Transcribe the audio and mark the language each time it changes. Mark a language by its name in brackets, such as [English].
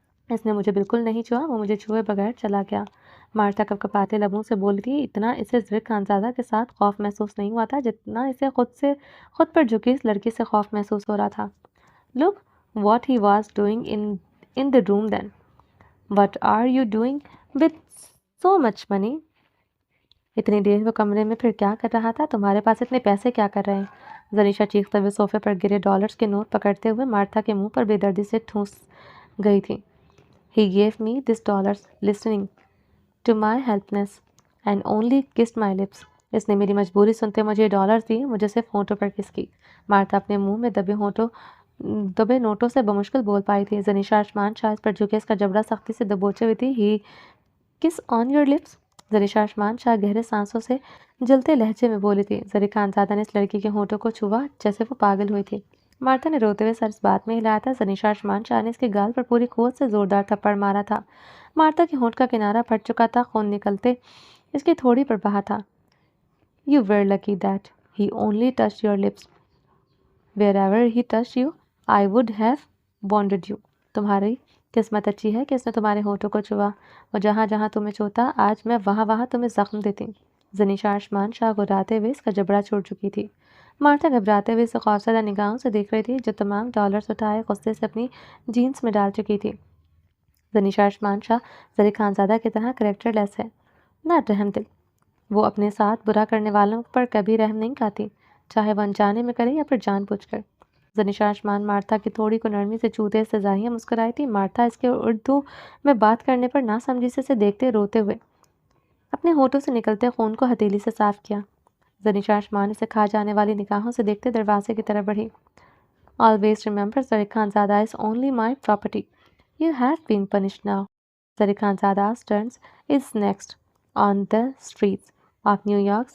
[Urdu] اس نے مجھے بالکل نہیں چھوا, وہ مجھے چھوئے بغیر چلا گیا. مارتھا کپکپاتے لبوں سے بولی تھی. اتنا اسے زری خانزادہ کے ساتھ خوف محسوس نہیں ہوا تھا جتنا اسے خود پر جھکی اس لڑکی سے خوف محسوس ہو رہا تھا. [English] Look what he was doing in the room then. What are you doing with so much money? [Urdu] اتنی دیر وہ کمرے میں پھر کیا کر رہا تھا؟ تمہارے پاس اتنے پیسے کیا کر رہے ہیں؟ زنیشا چیختے ہوئے صوفے پر گرے $ڈالرز کے نوٹ پکڑتے ہوئے مارتھا کے منہ پر بے دردی سے ٹھونس گئی تھی. [English] He gave me this $, listening to my helplessness and only kissed my lips. [Urdu] اس نے میری مجبوری سنتے مجھے $, دیے, مجھے صرف ہونٹوں پر کس کی. مارتھا اپنے منہ میں دبے نوٹوں سے بمشکل بول پائی تھی. زنیشا ارشمان شاہ اس پر جھکے اس کا جبڑا سختی سے دبوچے ہوئی تھی. [English] He kiss on your lips. [Urdu] زنیشا ارشمان شاہ گہرے سانسوں سے جلتے لہجے میں بولی تھی. زری خانزادہ نے اس لڑکی کے ہونٹوں کو چھوا جیسے وہ پاگل ہوئی تھی. مارتھا نے روتے ہوئے سر اس بات میں ہلایا تھا. زنیشا ارشمان شاہ نے اس کے گال پر پوری قوت سے زوردار تھپڑ مارا تھا. مارتھا کے ہونٹ کا کنارہ پھٹ چکا تھا, خون نکلتے اس کی تھوڑی پر بہا تھا. [English] You were lucky that he only touched your lips. Wherever he touched you, I would have wounded you. [Urdu] تمہاری قسمت اچھی ہے کہ اس نے تمہارے ہونٹوں کو چھوا. وہ جہاں جہاں تمہیں چھوتا آج میں وہاں تمہیں زخم دیتی. زنیشا ارشمان شاہ گراتے ہوئے اس کا جبڑا چھوڑ چکی تھی. مارتھا گھبراتے ہوئے اسے خوفزدہ نگاہوں سے دیکھ رہی تھی جو تمام $, اٹھائے غصے سے اپنی جینس میں ڈال چکی تھی. زنیشا ارشمان شاہ زری خانزادہ کی طرح کریکٹر لیس ہے, نہ رحم دل. وہ اپنے ساتھ برا کرنے والوں پر کبھی رحم نہیں کھاتی، چاہے وہ انجانے میں کرے یا پھر جان بوجھ کر۔ زنیشا آسمان مارتھا کی تھوڑی کو نرمی سے چھوتے سزاہیاں مسکرائی تھی۔ مارتھا اس کے اردو میں بات کرنے پر ناسمجھی سے دیکھتے روتے ہوئے اپنے ہونٹوں سے نکلتے خون کو ہتھیلی سے صاف کیا۔ زنیشا آسمان اسے کھا جانے والی نگاہوں سے دیکھتے دروازے کی طرف بڑھی۔ [English] Always remember, Zarek Khanzada is only my property. You have been punished now. Zarek Khanzada's turn is next on the streets of New York.